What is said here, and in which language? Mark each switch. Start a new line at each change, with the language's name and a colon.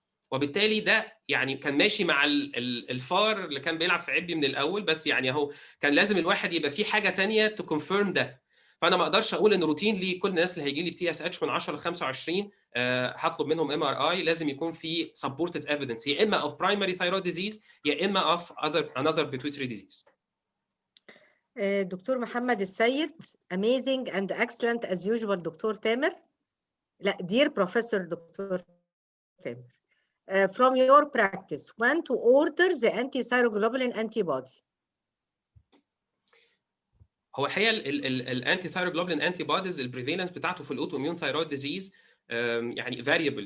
Arabic: وبالتالي ده يعني كان ماشي مع الفار اللي كان بيلعب في عبي من الاول، بس يعني اهو كان لازم الواحد يبقى فيه حاجه ثانيه
English: to confirm
Arabic: ده. فانا ما اقدرش اقول ان روتين لي كل الناس اللي هيجي لي بتي اس اتش من 10 ل 25 هطلب منهم ام ار اي. لازم يكون في
English: سبورتد ايفيدنس يا اما اوف برايمري ثايرويد ديزيز يا اما اوف انذر بيتويتري ديزيز. دكتور محمد السيد amazing and excellent as usual دكتور تامر. لا dear professor دكتور تامر. From your practice when to order the anti-thyroglobulin antibody؟
Arabic: هو الحقيقه الانتي ثايروجلوبولين انتي بوديز البريفالنس بتاعته في الاوتو اميون ثايرويد ديزيز يعني فاريبل.